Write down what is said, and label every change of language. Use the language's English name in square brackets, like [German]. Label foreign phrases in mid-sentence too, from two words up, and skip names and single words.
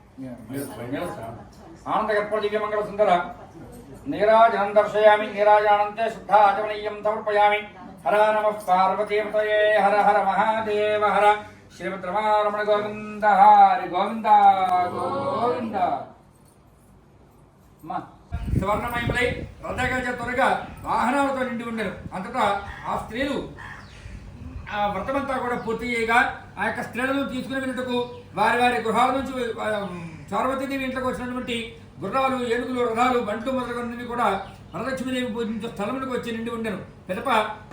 [Sanskrit] आनन्दकर्पूरदिव्यमङ्गलसुन्दर नीराजनं दर्शयामि नीराजनान्ते शुद्धा आचमनीयं समर्पयामि हर नमः पार्वतीपतये हर हर महादेव हर श्रीमद्रमारमण गोविंद हरि गोविंद गोविंद [Telugu] సువర్ణమయములై రథగజ త్వరగా వాహనాలతో నిండి ఉండరు. అంతటా ఆ స్త్రీలు ఆ వ్రతమంతా కూడా పూర్తి చేయగా ఆ యొక్క స్త్రీలను తీసుకుని వెళ్ళటకు వారి వారి గృహాల నుంచి పార్వతీదేవి ఇంట్లోకి వచ్చినటువంటి గుర్రాలు, ఏనుగులు, రథాలు, బంట్లు మొదలగున్నవి కూడా వరలక్ష్మీదేవి పూజించే స్థలములకు వచ్చి నిండి ఉండెను.